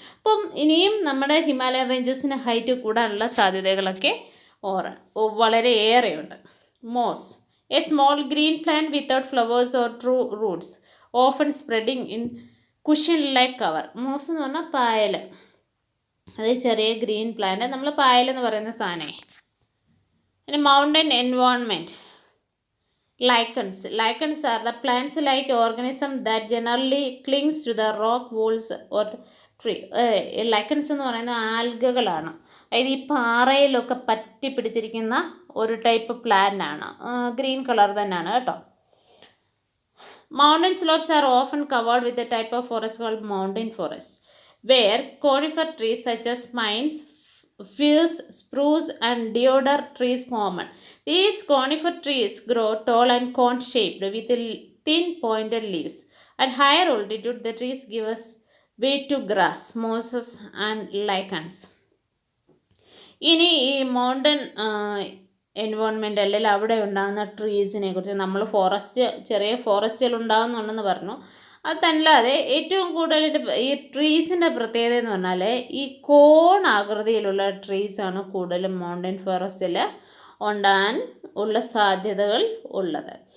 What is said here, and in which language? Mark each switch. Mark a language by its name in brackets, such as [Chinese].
[Malayalam] അപ്പം ഇനിയും നമ്മുടെ ഹിമാലയൻ റേഞ്ചസിന് ഹൈറ്റ് കൂടാനുള്ള സാധ്യതകളൊക്കെ വളരെ ഏറെയുണ്ട്. [English] Moss, a small green plant without flowers or true roots, often spreading in cushion like cover. [Malayalam] MOS എന്ന് പറഞ്ഞാൽ പായൽ, അത് ചെറിയ ഗ്രീൻ പ്ലാന്റ്, നമ്മൾ പായലെന്ന് പറയുന്ന സാധനമേ. [English] പിന്നെ mountain environment, lichens are the plants-like organism that generally clings to the rock walls or tree. [Malayalam] lichens എന്ന് പറയുന്ന ആൽഗകളാണ്, അതായത് ഈ പാറയിലൊക്കെ പറ്റി പിടിച്ചിരിക്കുന്ന ഒരു ടൈപ്പ് പ്ലാന്റ് ആണ്, ഗ്രീൻ കളർ തന്നെയാണ് കേട്ടോ. [English] Mountain slopes are often covered with a type of forest called mountain forest, where conifer trees such as pines, firs, spruce and deodar trees common. These conifer trees grow tall and cone-shaped with thin pointed leaves. At higher altitude, the trees give us way to grass, mosses and lichens. [Malayalam] ഇനി ഈ mountain environment അല്ലെങ്കിൽ അവിടെ ഉണ്ടാകുന്ന ട്രീസിനെ കുറിച്ച് നമ്മൾ ചെറിയ ഫോറസ്റ്റുകൾ ഉണ്ടാകുന്നുണ്ടെന്ന് പറഞ്ഞു. അതല്ലാതെ ഏറ്റവും കൂടുതൽ ഈ ട്രീസിൻ്റെ പ്രത്യേകത എന്ന് പറഞ്ഞാൽ ഈ കോൺ ആകൃതിയിലുള്ള ട്രീസാണ് കൂടുതലും മൗണ്ടൻ ഫോറസ്റ്റിൽ ഉണ്ടാകാൻ ഉള്ള സാധ്യതകൾ ഉള്ളത്.